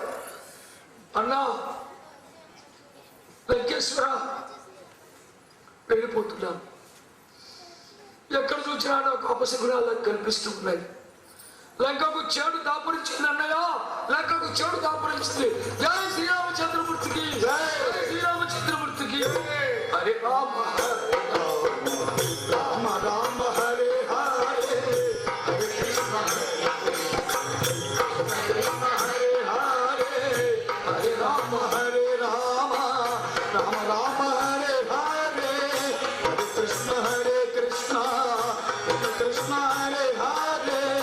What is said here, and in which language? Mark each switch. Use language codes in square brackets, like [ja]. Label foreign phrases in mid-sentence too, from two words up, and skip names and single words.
[te] అన్నా లంకేశ్వర, వెళ్ళిపోతున్నాను. ఎక్కడ చూసినా నాకు అపశకునాలకు కనిపిస్తూ ఉన్నాయి. లంకకు చెడు దాపురించింది అన్నయ్య, లంకకు చెడు దాపురించింది. జై శ్రీరామచంద్రమూర్తికి, జై శ్రీరామచంద్రమూర్తికి. హరే రామ రామ రామ హరే హరే, హరే కృష్ణ హరే హరే, హరే రామ హరే రామ, రామ రామ హరే హరే, హరే కృష్ణ హరే కృష్ణ, హరే కృష్ణ హరే హరే,